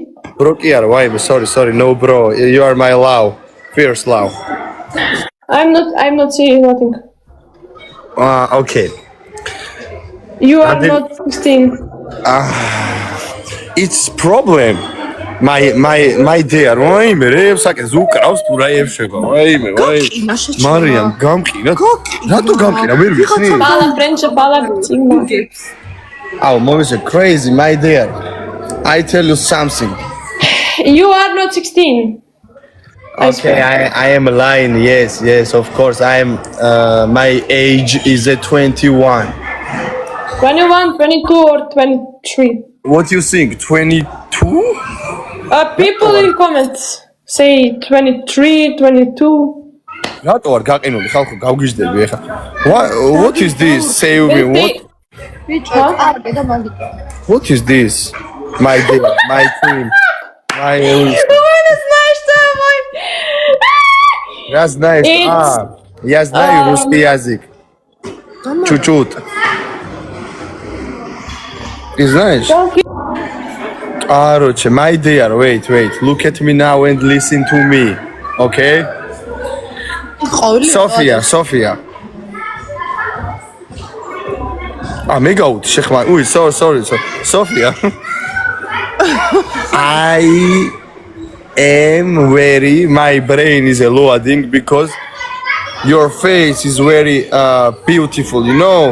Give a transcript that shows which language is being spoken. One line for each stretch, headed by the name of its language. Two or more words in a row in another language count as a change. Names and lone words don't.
English: Bro, why? Sorry. No, bro. You are my love. Fierce love. I'm not seeing nothing. Okay. You are not 16. It's problem. My dear,
Georgian: ვაიმე ρε საკეს უკრავს თუ რა ევშება ვაიმე მარიამ გამყინა რატო გამყინა ვერ ვიცი Pala French pala Sigma.
English: Oh, mom is crazy, my dear. I tell you something. You are not 16. Okay, I am lying. Yes, of course. I am. My age is 21. 21, 22, or 23. What do you think? 22? People in comments say 23, 22.
Georgian: რატო არ გაყინული ხალხო გავგიჟდები ეხა.
English: What is this? Say me what is this? My dear, my queen.
Russian: Вы знаешь, что мой... Я знаю, я знаю русский язык. Чуть-чуть. Ты знаешь? Короче,
English: my dear, wait. Look at me now and listen to me. Okay? Sophia. Amigo, sorry. Sophia. I am my brain is loading because your face is very beautiful, you know?